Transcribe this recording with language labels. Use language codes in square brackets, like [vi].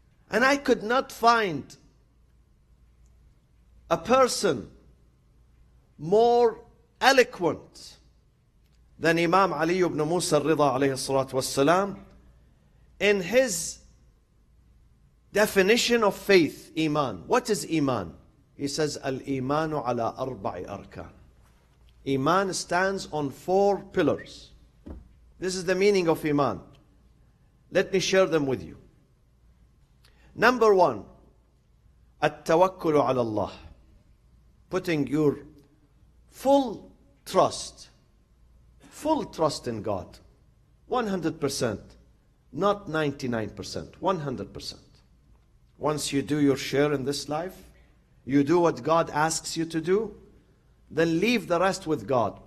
[en] And I could not find a person more eloquent than Imam Ali ibn Musa al-Rida alayhi salatu wassalam in his definition of faith, Iman. What is Iman? He says, [ar] Al-Imanu ala arba'i arkan. [en] Iman stands on 4 pillars. This is the meaning of Iman. Let me share them with you. Number one, [ar] التوكل على الله. [en] Putting your full trust in God. 100%. Not 99%. 100%. Once you do your share in this life, you do what God asks you to do, then leave the rest with God.